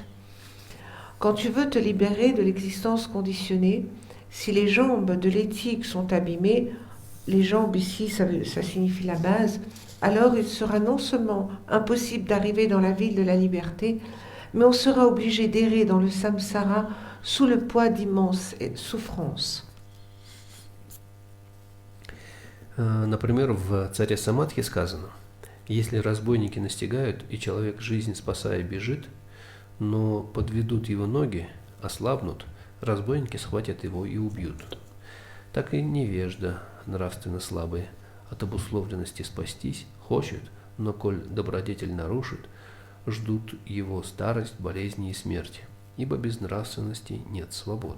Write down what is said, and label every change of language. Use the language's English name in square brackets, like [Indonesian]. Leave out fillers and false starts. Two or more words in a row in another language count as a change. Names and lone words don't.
[French] Quand tu veux te libérer de l'existence conditionnée, si les jambes de l'éthique sont abîmées, les jambes ici ça signifie la base, alors il sera non seulement impossible d'arriver dans la ville de la liberté, mais on sera obligé d'errer dans le samsara sous le poids d'immenses souffrances. [Russian] Например, в царе Самадхи сказано: если разбойники настигают, и человек жизнь спасая бежит, но подведут его ноги, ослабнут, разбойники схватят его и убьют. Так и невежда, нравственно слабый, от обусловленности спастись хочет, но коль добродетель нарушит, ждут его старость, болезни и смерть, ибо без нравственности нет свободы.